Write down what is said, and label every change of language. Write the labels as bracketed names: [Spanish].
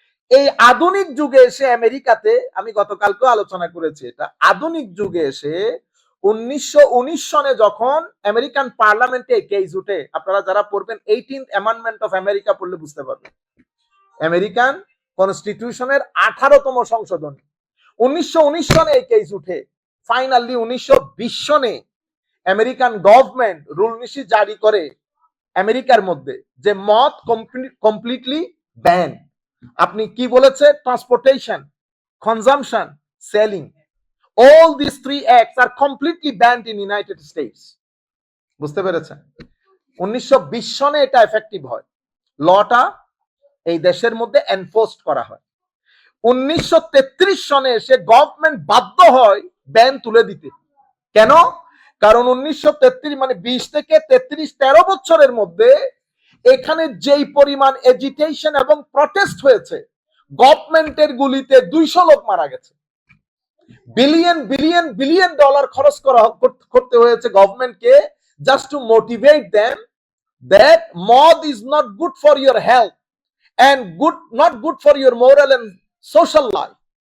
[Bangla] এই আধুনিক যুগে এসে আমেরিকাতে, আমি গতকালকেও আলোচনা করেছি, এটা আধুনিক যুগে এসে 1919 সনে যখন আমেরিকান পার্লামেন্টে কেস উঠে, আপনারা যারা পড়বেন 18th অ্যামেন্ডমেন্ট অফ আমেরিকা পড়লে বুঝতে পারবেন, আমেরিকান কনস্টিটিউশনের 18তম সংশোধনী 1919 সনে এই কেস উঠে। ফাইনালি 1920 সনে আমেরিকান গভর্নমেন্ট রুল নীতি জারি করে আমেরিকার মধ্যে যে মদ কমপ্লিটলি ব্যান। আপনি কি বলেছে? [English] Transportation, consumption, selling, all these three acts are completely banned in United States. [Bangla] বুঝতে পেরেছেন? 1920 সনে এটা এফেক্টিভ হয়, লটা এই দেশের মধ্যে এনফোর্সড করা হয়। 1933 সনে এসে গভর্নমেন্ট বাধ্য হয় ব্যান তুলে দিতে। কেন? কারণ 1933 মানে 20 থেকে 33 13 বছরের মধ্যে এখানে যেই পরিমাণ এজিটেশন এবং প্রটেস্ট হয়েছে, গভর্নমেন্টের গুলিতে 200 লোক মারা গেছে, বিলিয়ন বিলিয়ন বিলিয়ন ডলার খরচ করতে হয়েছে গভর্নমেন্টকে [English] Just to motivate them that মদ is not good for your health and not good for your moral and social life.